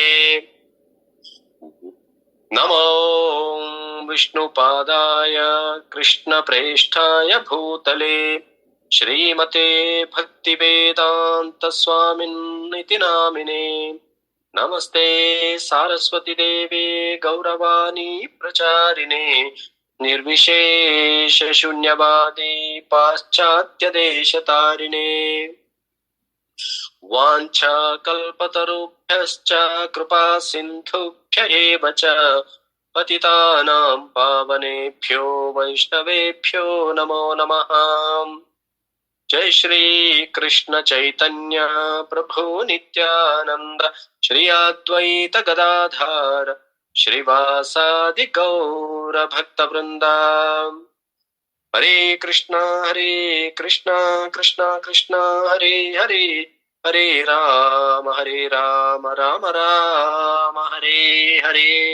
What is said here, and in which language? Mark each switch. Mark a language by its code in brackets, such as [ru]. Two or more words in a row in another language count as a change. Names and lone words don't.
[sa] నమో విష్ణుపాదాయ కృష్ణ ప్రేష్ఠాయ భూతలే శ్రీమతే భక్తి వేదాంత స్వామిన్నితి నామినే. నమస్తే సారస్వతి దేవే గౌరవాణి ప్రచారిణే నిర్విశేష శూన్యవాది పాశ్చాత్య దేశతారిణే. వాంఛా కల్పతరుభ్యశ్చ కృపా సింధుభ్య ఏవ చ పతితానాం పావనేభ్యో వైష్ణవేభ్యో నమో నమః. జై శ్రీ కృష్ణ చైతన్య ప్రభు నిత్యానంద శ్రీ అద్వైత గదాధార శ్రీవాసాది గౌర భక్త వృంద. హరే కృష్ణ కృష్ణ కృష్ణ హరే హరే హరే రామ రామ రామ హరే హరే.